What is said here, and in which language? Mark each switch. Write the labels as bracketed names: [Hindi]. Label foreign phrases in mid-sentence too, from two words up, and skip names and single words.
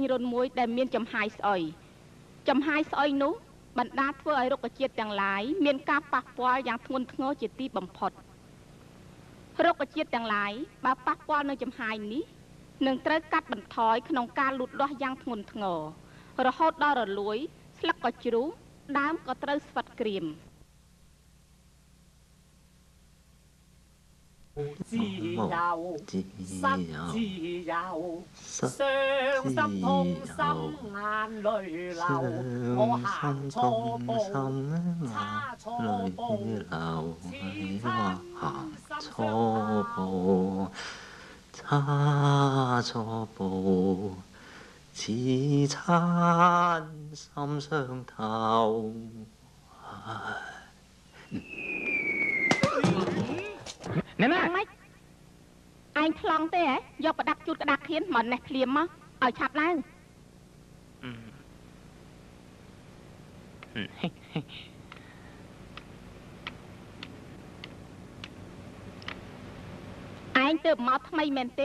[Khmer] រន្ធមួយដែលមានចំហាយស្អុយនោះបណ្ដាធ្វើឲ្យរុក្ខជាតិទាំងឡាយមានការប៉ះពាល់យ៉ាងធ្ងន់ធ្ងរជាទីបំផុតរុក្ខជាតិទាំងឡាយបើប៉ះពាល់នឹងចំហាយនេះនឹងត្រូវកាត់បន្ថយក្នុងការលូតលាស់យ៉ាងធ្ងន់ធ្ងររហូតដល់រលួយស្លឹកក៏ជ្រុះដើមក៏ត្រូវស្វិតក្រៀម [Cantonese] 自由，失自由，傷心痛心眼淚流，我行錯步，差錯步，似親錯步，差錯步，似親心傷透。 [Khmer] ណែណាឯងខ្លងទេហ៎យកប្រដាប់ជូតក្តារខៀនមកនេះភ្លាមមកឲ្យឆាប់ឡើងឯងទៅមកថ្មីមែន